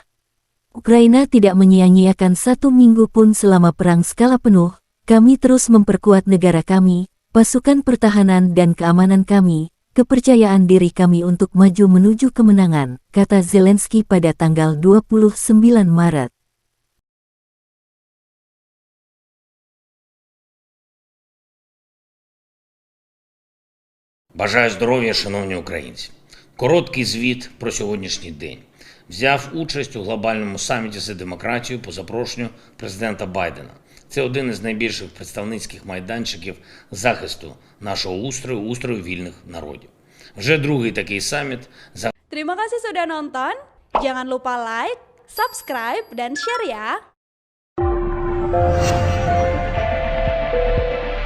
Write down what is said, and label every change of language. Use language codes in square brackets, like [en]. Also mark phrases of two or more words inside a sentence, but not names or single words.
[id] Ukraina tidak menyia-nyiakan 1 minggu pun selama perang skala penuh. Kami terus memperkuat negara kami, pasukan pertahanan dan keamanan kami, kepercayaan diri kami untuk maju menuju kemenangan, kata Zelensky pada tanggal 29 Maret. [uk] Бажаю здоров'я, шановні українці. Короткий звіт про сьогоднішній день. Взяв участь у глобальному саміті за демократію по запрошенню президента Байдена. Це один із найбільших представницьких майданчиків захисту нашого устрою вільних народів. Вже другий такий саміт. [id] Terima kasih sudah nonton. Jangan lupa [en] like, subscribe, [id] dan share ya.